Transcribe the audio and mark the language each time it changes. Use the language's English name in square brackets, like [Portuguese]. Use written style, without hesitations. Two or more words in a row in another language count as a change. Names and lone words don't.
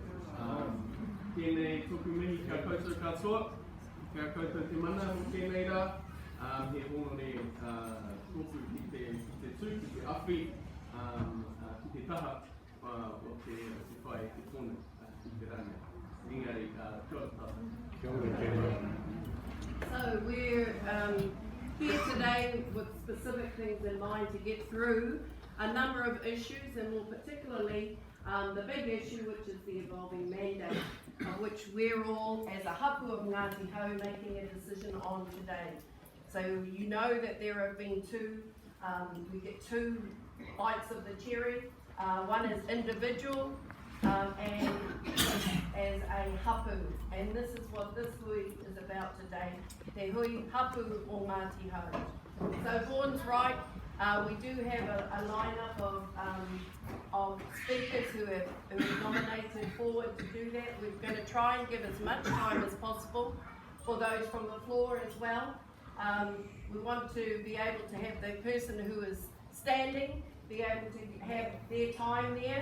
[Māori] Tēnei tōku mihi kia koutou katoa, kia koutou te mana o tēnei rā, he hongore tōku ki te tū, ki te awhi, ki te taha o te whai te tōna ki te rangi. Engari, kia ora tātou. Kia ora, Cameron. [English] So we're here today with specific things in mind to get through a number of issues, and more particularly the big issue, which is the evolving mandate, of which we're all, as a hapū of Ngāti Hau, making a decision on today. So you know that there have been we get two bites of the cherry. One is individual and as a hapū, and this is what this hui is about today. [Māori] Te hui hapū o Ngāti Hau. [English] So Vaughn's right, we do have a lineup of speakers who are nominated forward to do that. We're going to try and give as much time as possible for those from the floor as well. We want to be able to have the person who is standing be able to have their time there.